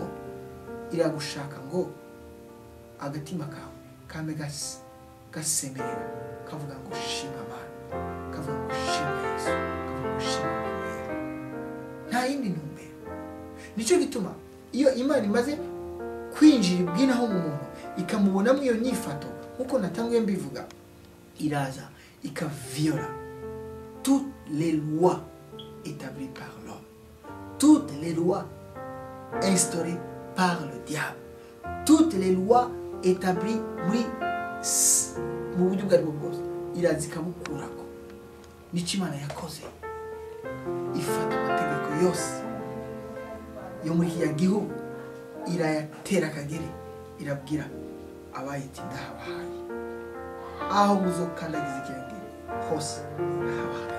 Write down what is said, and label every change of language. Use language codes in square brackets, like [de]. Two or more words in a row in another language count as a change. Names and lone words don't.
[rn] Iragushaka ngo agatima kawe kame gasemerera kavuga ngo shima Mana, kavuga ngo shima Yesu, kavuga ngo shima Yesu. Nta yindi ntumbero. Nicyo gituma iyo Imana imaze kwinjira ibwinaho mu muntu ikamubonamo iyo nyifato, nkuko natanguye mbivuga, iraza ikaviola [fr] toutes les lois établies par l'homme, toutes les lois instaurées par le diable, toutes les lois établies [rn] mu buryo bwari bwose, iraza ikabukurako. Nicyo Imana yakoze, ifata amategeko yose yo muri iki gihugu irayatera akagere, irabwira abayiti ndahabahaye, aho muzokandagiza ikirenge hose ndahabahaye.